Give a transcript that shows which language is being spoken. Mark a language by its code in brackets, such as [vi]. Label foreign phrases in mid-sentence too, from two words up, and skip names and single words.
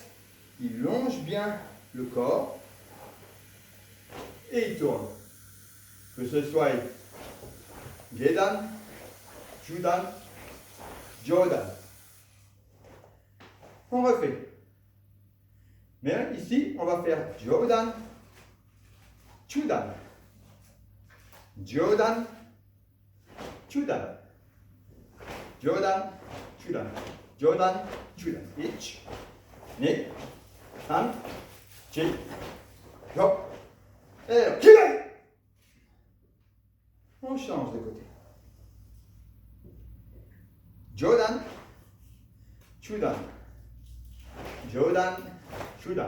[fr] Il longe bien le corps et il tourne. Que ce soit [ja] 下段、中段、上段. [fr] On refait. Mais ici, on va faire [ja] 上段、中段. 上段、中段. 上段、中段。上段、中段. 一、二、三, 四、五. [fr] Et Kile. On change de côté. [ja] 上段、中段. 上段、中段.